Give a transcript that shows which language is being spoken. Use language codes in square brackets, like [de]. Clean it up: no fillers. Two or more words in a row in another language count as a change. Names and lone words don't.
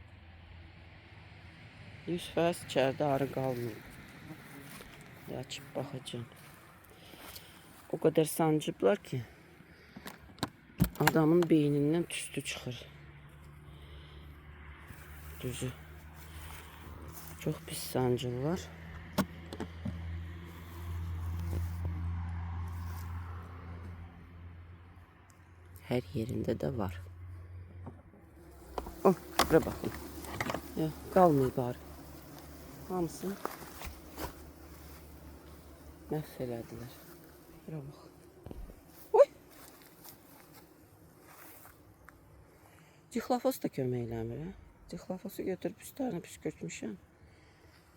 [az] 100% içəridə arı qalmıyor. Açıb baxacağım. O kadar sancıblar ki adamın beynindən tüstü çıxır. Düzü. Çok pis sancırlar. [tr] Her yerinde de var. Oh, buraya bakın. Ya, [az] qalmayıb arı. Hamısını məhv elədilər. Buraya bax. Oy! Dixlafos da kömək eləmir. Dixlafosu götürüb üstlərini püskürtmüşəm.